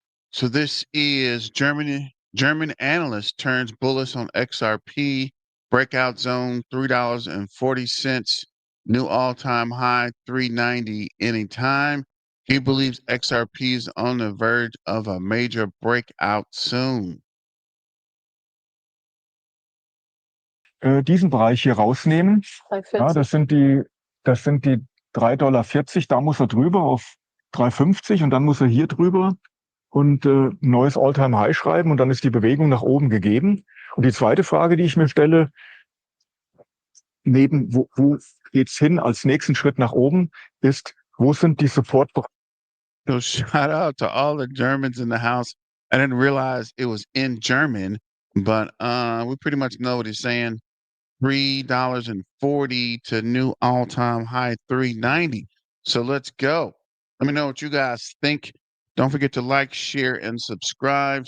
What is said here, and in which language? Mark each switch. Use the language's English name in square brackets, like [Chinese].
[English] So this is German analyst turns bullish on XRP, breakout zone $3.40, new all-time high 390 anytime. He believes XRP is on the verge of a major breakout soon. [German] Diesen Bereich hier rausnehmen. Ja, 3,40. das sind die 3,40 $. Da muss er drüber auf 3,50 und dann muss er hier drüber und neues All-Time-High schreiben und dann ist die Bewegung nach oben gegeben. Und die zweite Frage, die ich mir stelle, wo geht's hin als nächsten Schritt nach oben, ist, wo sind die Support? [English] So shout out to all the Germans in the house. I didn't realize it was in German, but we pretty much know what he's saying. $3.40 to new all-time high 390. So let's go. Let me know what you guys think. Don't forget to like, share, and subscribe.